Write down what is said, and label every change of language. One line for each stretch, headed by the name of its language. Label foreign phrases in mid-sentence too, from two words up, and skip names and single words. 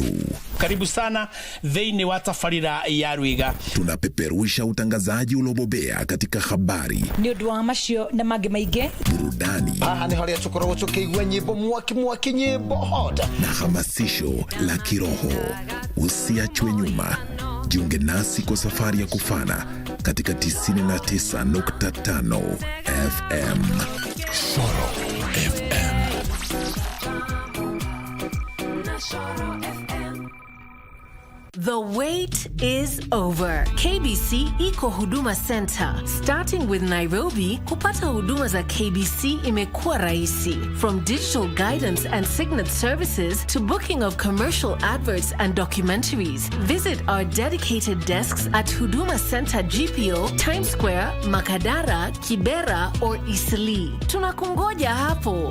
Swahili: Karibu sana
Kikuyu: thĩinĩ wa tabarĩra ya Rwiga.
Swahili: Tunapeperusha utangazaji uliobobea katika habari,
Kikuyu: nĩ ũndũ wa macio na mangĩ maingĩ, burudani, nĩ harĩa tũkoragwo tũkĩigua nyĩmbo mwaki nyĩmbo hot,
Swahili: na hamasisho la kiroho. Usiachwe nyuma. Jiunge nasi kwa safari ya kufana katika 99.5 FM. Shoro FM.
English: The wait is over.
Swahili: KBC Iko Huduma Center.
English: Starting with
Swahili: Nairobi, kupata huduma za KBC imekuwa rahisi.
English: From digital guidance and signet services to booking of commercial adverts and documentaries. Visit our dedicated desks at Huduma Center GPO, Times Square, Makadara, Kibera, or Eastleigh.
Swahili: Tunakungoja hapo.